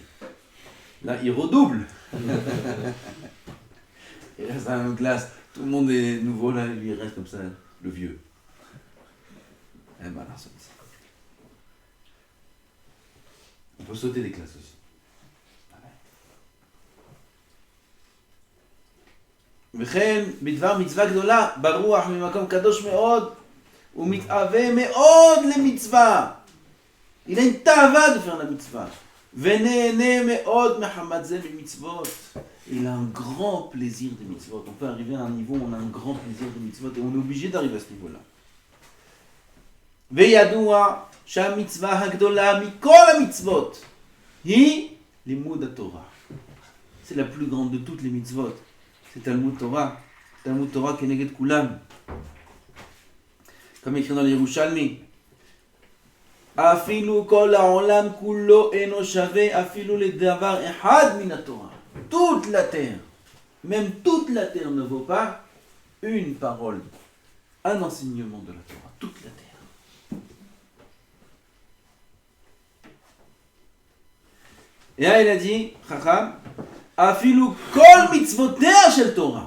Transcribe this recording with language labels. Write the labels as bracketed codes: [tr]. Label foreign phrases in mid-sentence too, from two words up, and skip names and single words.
[fr] Là il redouble. Et là c'est une classe, tout le monde est nouveau, là lui il reste comme ça, le vieux. Eh ben là c'est ça. On peut sauter des classes aussi. [he] וכן בדבר מצווה גדולה ברוח ממקום קדוש מאוד הוא מתאווה מאוד למצווה. [fr] Il a une tava de faire la mitzvah. [he] ונהנה מאוד מחמת זה במצוות. [fr] Il a un grand plaisir de mitzvot. On peut arriver à un niveau où on a un grand plaisir de mitzvot et on est obligé d'arriver à ce niveau-là. [he] וידוע שהמצווה הגדולה מכל המצוות היא לימוד התורה. [fr] C'est la plus grande de toutes les mitzvot. C'est [he] תלמוד תורה כנגד כולם. [fr] Comme écrit dans les Yerushalmi. [he] אפילו כל העולם כולו אינו שווה אפילו לדבר אחד מן התורה. [fr] Toute la terre, même toute la terre ne vaut pas une parole, un enseignement de la Torah. Toute la terre. Et là il a dit, [he] חכם, אפילו כל מצוות של תורה.